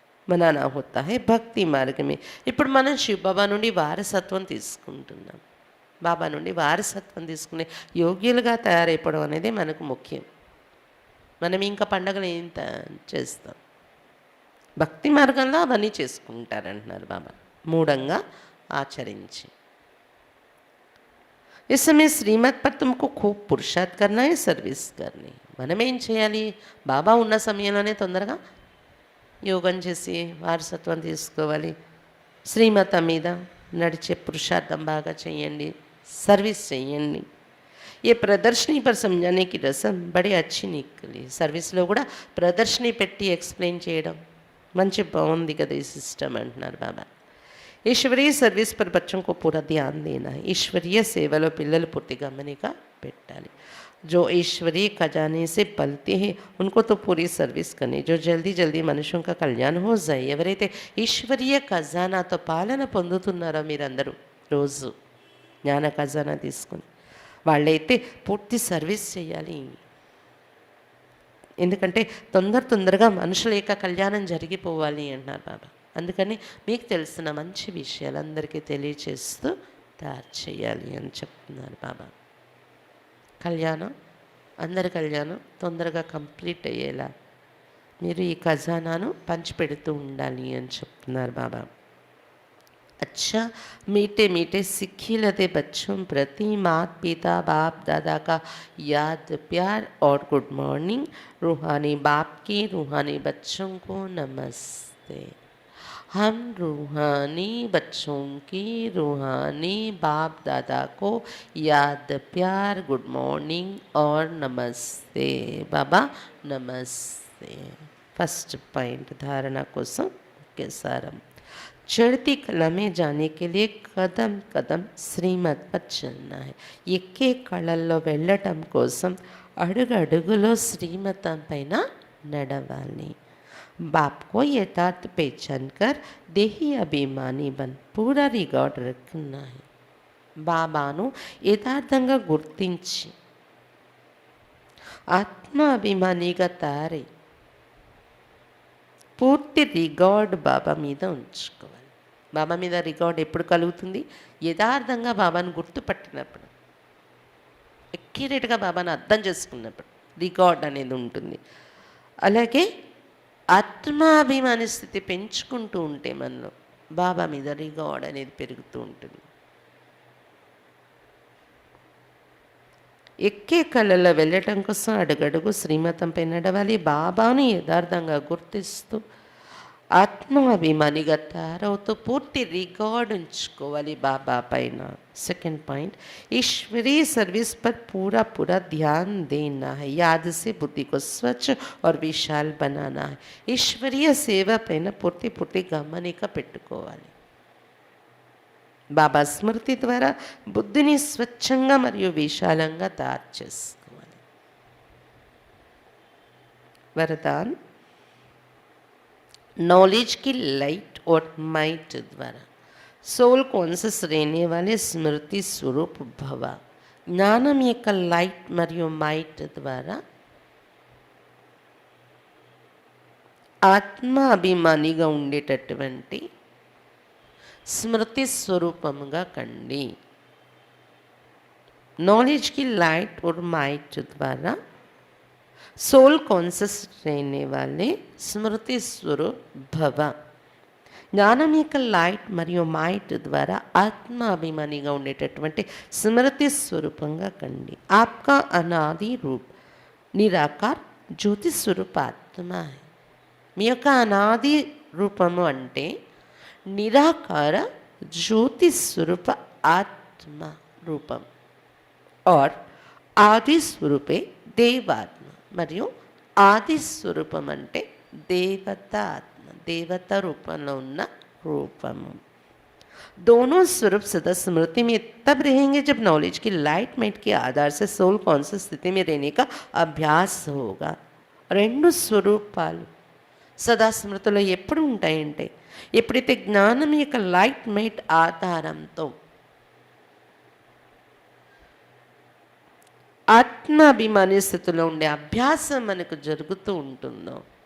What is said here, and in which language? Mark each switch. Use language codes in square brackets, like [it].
[hi] మనానా హోతా high [te] భక్తి మార్గమే. ఇప్పుడు మనం శివ్ బాబా నుండి వారసత్వం తీసుకుంటున్నాం. బాబా నుండి వారసత్వం తీసుకునే యోగ్యులుగా తయారైపోవడం అనేది మనకు ముఖ్యం. మనం ఇంకా పండగలు ఏం చేస్తాం, భక్తి మార్గంలో అవన్నీ చేసుకుంటారంటున్నారు బాబా, మూఢంగా ఆచరించి. [hi] इस समय श्रीमत पर तुमको खूब पुरुषार्थ करना है, सर्विस करनी. [te] మనం ఏం చేయాలి, బాబా ఉన్న సమయంలోనే తొందరగా యోగం చేసి వారసత్వం తీసుకోవాలి. శ్రీమతం మీద నడిచే పురుషార్థం బాగా చేయండి, సర్వీస్ చేయండి. [hi] ఏ ప్రదర్శని పర్ సమझाने की रसम बड़ी अच्छी निकली. [te] సర్వీస్లో కూడా ప్రదర్శని పెట్టి ఎక్స్ప్లెయిన్ చేయడం మంచి బాగుంది కదా ఈ సిస్టమ్ అంటున్నారు బాబా. [hi] ఈశ్వరీయ సర్వీస్ పర్ బచ్చం కో పూరా ధ్యాన్ దేనా. [te] ఈశ్వరీయ సేవలో పిల్లలు పూర్తి గమనిక పెట్టాలి. [hi] जो ईश्वरीय खजाने से पलते हैं उनको तो पूरी सर्विस करनी. जो जल्दी जल्दी मनुष्यों का कल्याण हो जाए. [te] ఎవరైతే ఈశ్వరీయ ఖజానాతో పాలన పొందుతున్నారో మీరందరూ రోజు జ్ఞాన ఖజానా తీసుకుని వాళ్ళైతే పూర్తి సర్వీస్ చేయాలి. ఎందుకంటే తొందరగా మనుషుల యొక్క కళ్యాణం జరిగిపోవాలి అన్నారు బాబా. అందుకని మీకు తెలిసిన మంచి విషయాలు అందరికీ తెలియచేస్తూ తయారు చేయాలి అని చెప్తున్నారు బాబా. కళ్యాణం అందరి కళ్యాణం తొందరగా కంప్లీట్ అయ్యేలా మీరు ఈ ఖజానాను పంచిపెడుతూ ఉండాలి అని చెప్తున్నారు బాబా. [hi] अच्छा मीठे मीठे सिखिलते बच्चों प्रति माता पिता बाप दादा का याद प्यार और गुड मॉर्निंग. रूहानी बाप की रूहानी बच्चों को नमस्ते. हम रूहानी बच्चों की रूहानी बाप दादा को याद प्यार गुड मॉर्निंग और नमस्ते. बाबा नमस्ते. फर्स्ट पॉइंट धारणा కోసం मुख्य सारम. चढ़ती कला में जाने के लिए कदम कदम శ్రీమత్ पर चलना है. [te] ఎక్కే కళల్లో వెళ్ళటం కోసం అడుగు అడుగులో శ్రీమతం పైన నడవాలి. [hi] बाप को यथार्थ पहचान कर देही अभिमानी बन पूरा रिकॉर्ड रखना है. [te] బాబాను యథార్థంగా గుర్తించి ఆత్మ అభిమానిగా తయారై పూర్తి రికార్డ్ బాబా మీద ఉంచుకోవాలి. బాబా మీద రికార్డ్ ఎప్పుడు కలుగుతుంది, యథార్థంగా బాబాను గుర్తుపట్టినప్పుడు, ఎక్యురేట్గా బాబాను అర్థం చేసుకున్నప్పుడు రికార్డ్ అనేది ఉంటుంది. అలాగే ఆత్మాభిమాని స్థితి పెంచుకుంటూ ఉంటే మనలో బాబా మీద రికార్డ్ అనేది పెరుగుతూ ఉంటుంది. ఎక్కే కళలో వెళ్ళటం కోసం అడుగడుగు శ్రీమతంపై నడవాలి. బాబాను యథార్థంగా గుర్తిస్తూ ఆత్మాభిమానిగా తయారవుతూ పూర్తి రికార్డ్ ఉంచుకోవాలి బాబా పైన. [hi] सेकंड पॉइंट, ईश्वरीय सर्विस पर पूरा पूरा ध्यान देना है. याद से बुद्धि को स्वच्छ और विशाल बनाना है. [te] ఈశ్వరీయ సేవ పైన పూర్తి పూర్తి గమనిక పెట్టుకోవాలి. బాబా స్మృతి ద్వారా బుద్ధిని స్వచ్ఛంగా మరియు విశాలంగా తయారు చేసుకోవాలి. [hi] वरदान, नॉलेज की लाइट और माइट द्वारा सोल कॉन्शियस रहने वाले स्मृति स्वरूप भव. [te] జ్ఞానం యొక్క లైట్ మరియు మైట్ ద్వారా ఆత్మ అభిమానిగా ఉండేటటువంటి స్మృతి స్వరూపముగా కండి. [hi] नॉलेज की लाइट और माइट द्वारा सोल कॉन्शियस रहने वाले स्मृति स्वरूप भव. [te] జ్ఞానం యొక్క లైట్ మరియు మైట్ ద్వారా ఆత్మ అభిమానిగా ఉండేటటువంటి స్మృతి స్వరూపంగా కండి. [hi] ఆప్కా అనాది రూప్ నిరాకార్ జ్యోతి స్వరూప ఆత్మ. [te] మీ యొక్క అనాది రూపము అంటే నిరాకార జ్యోతి స్వరూప ఆత్మ రూపం. [hi] और ఆది స్వరూపే దేవాత్మ. [te] మరియు ఆది స్వరూపం అంటే దేవత ఆత్మ, देवता रूपंలో ఉన్న रूपम. [hi] दोनों स्वरूप सदा स्मृति में तब रहेंगे जब नॉलेज की लाइट माइट के आधार से सोल कॉन्शियस स्थिति में रहने का अभ्यास होगा. [te] రెండు స్వరూపాలు సదా స్మృతిలో ఎప్పుడు ఉంటాయంటే ఎప్పుడైతే జ్ఞానం యొక్క లైట్ మైట్ ఆధారంతో ఆత్మాభిమాని స్థితిలో ఉండే అభ్యాసం మనకు జరుగుతూ ఉంటుందో.